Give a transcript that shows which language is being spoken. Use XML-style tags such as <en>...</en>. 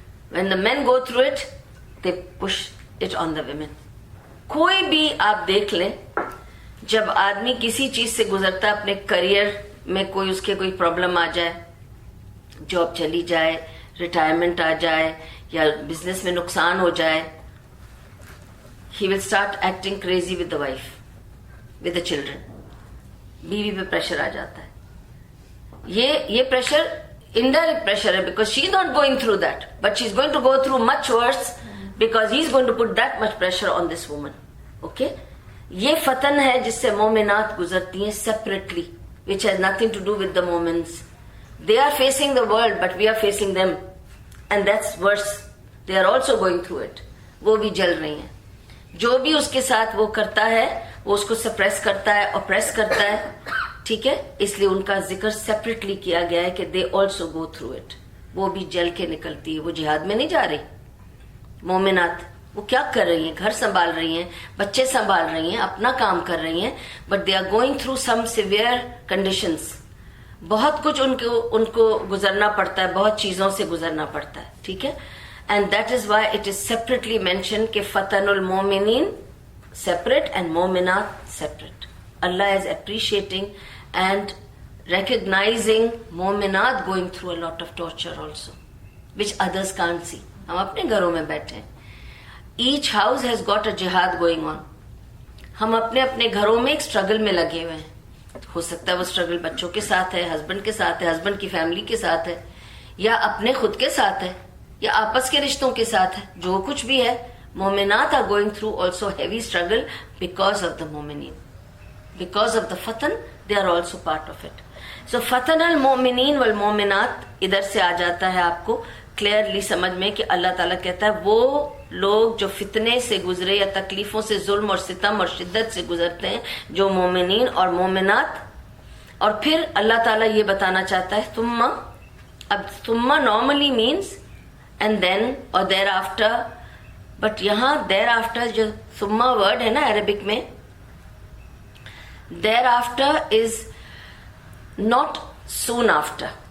<en>When the men go through it, they push it on the women.</en> <ur>کوئی بھی آپ دیکھ لیں، جب آدمی کسی چیز سے گزرتا ہے اپنے کریئر میں، کوئی اس کے کوئی پرابلم آ جائے، جاب چلی جائے، ریٹائرمنٹ آ جائے، یا بزنس میں نقصان ہو جائے،</ur> <en>he will start acting crazy with the wife, with the children.</en> <ur>بیوی پہ پریشر آ جاتا ہے. یہ پریشر</ur> <en>indirect pressure ہے because she is not going through that, but she is going to go through much worse because he is going to put that much pressure on this woman. Okay,</en> <ur>یہ فتن ہے جس سے مومنات گزرتی ہیں</ur> <en>separately, which has nothing to do with the moments. They are facing the world but we are facing them, and that's worse. They are also going through it.</en> <ur>وہ بھی جل رہی ہیں. جو بھی اس کے ساتھ وہ کرتا ہے وہ اس کو سپریس کرتا ہے، اپریس کرتا ہے. ٹھیک ہے، اس لیے ان کا ذکر سیپریٹلی کیا گیا ہے کہ</ur> <en>They also go through it.</en> <ur>وہ بھی جل کے نکلتی ہے. وہ جہاد میں نہیں جا رہی. مومنات وہ کیا کر رہی ہیں؟ گھر سنبھال رہی ہیں، بچے سنبھال رہی ہیں، اپنا کام کر رہی ہیں،</ur> <en>But they are going through some severe conditions.</en> <ur>بہت کچھ ان کو گزرنا پڑتا ہے، بہت چیزوں سے گزرنا پڑتا ہے. ٹھیک ہے،</ur> <en>And that is why it is separately mention کہ فتن المومنین separate and مومنات separate. Allah is appreciating and recognizing مومنات going through a lot of torture also, which others can't see.</en> <ur>ہم اپنے گھروں میں بیٹھے ہیں.</ur> <en>Each house has got a jihad going on.</en> <ur>ہم اپنے اپنے گھروں میں ایک struggle میں لگے ہوئے ہیں. ہو سکتا ہے وہ struggle بچوں کے ساتھ ہے، ہسبینڈ کے ساتھ ہے، ہسبینڈ کی فیملی کے ساتھ ہے، یا اپنے خود کے ساتھ ہے، یا آپس کے رشتوں کے ساتھ ہے. جو کچھ بھی ہے،</ur> <en>مومنات are going through also heavy struggle because of the مومنین. Because of the فتن they are also part of it.</en> <ur>So فتن المؤمنین والمؤمنات ادھر سے آ جاتا ہے آپ کو کلیئرلی سمجھ میں کہ اللہ تعالیٰ کہتا ہے وہ لوگ جو فتنے سے گزرے یا تکلیفوں سے، ظلم اور ستم اور شدت سے گزرتے ہیں، جو مومنین اور مومنات. اور پھر اللہ تعالیٰ یہ بتانا چاہتا ہے ثم. اب ثم</ur> <en>normally means and then or thereafter,</en> <ur>but یہاں دیر آفٹر جو ثم ورڈ ہے نا عربک میں،</ur> <en>Thereafter is not soon after.</en>